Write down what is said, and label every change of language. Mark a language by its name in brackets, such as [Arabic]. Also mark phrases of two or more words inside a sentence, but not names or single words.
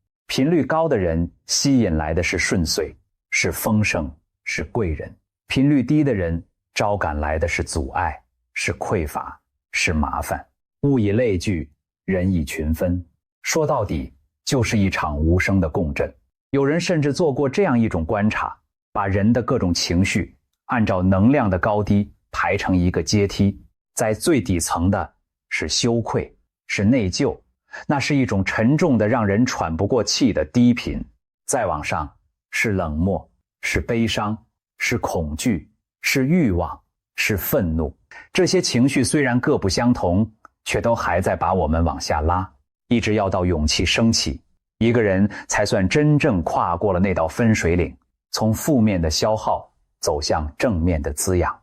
[Chinese] 頻率高的人吸引來的是順遂，是豐盛，是貴人；頻率低的人招趕來的是阻礙，是匱乏，是麻煩。物以類聚，人以群分，說到底就是一場無聲的共振。有人甚至做过這樣一種觀察，把人的各種情緒按照能量的高低排成一個階梯，在最底層的是羞愧，是內疚，那是一種沉重的讓人喘不過氣的低頻。再往上是冷漠，是悲傷，是恐懼，是慾望，是憤怒。這些情緒雖然各不相同，卻都還在把我們往下拉，一直要到勇氣升起，一個人才算真正跨過了那道分水嶺，從負面的消耗走向正面的滋養。